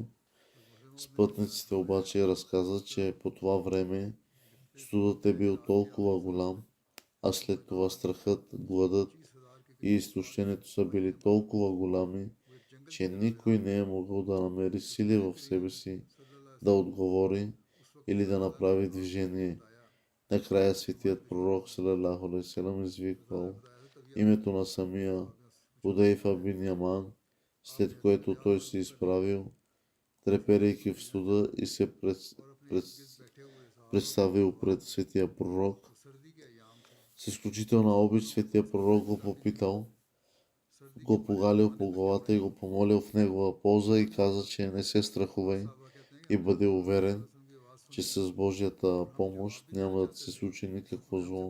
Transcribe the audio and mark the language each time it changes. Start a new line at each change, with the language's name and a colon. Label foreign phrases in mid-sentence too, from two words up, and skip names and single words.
Bulgarian: Спътниците обаче разказват, че по това време студът е бил толкова голям, а след това страхът, гладът и изтощението са били толкова голями, че никой не е могъл да намери сили в себе си да отговори или да направи движение. Накрая светият пророк
Arabic: صلى الله عليه وسلم
Bulgarian: извиквал името на самия Худейфа бин Яман, след което той се изправил, треперейки в студа и се представил пред светия пророк. С изключителна обич светия пророк го попитал, го погалил по главата и го помолил в негова полза и каза, че не се страхувай и бъде уверен, че с Божията помощ няма да се случи никакво зло.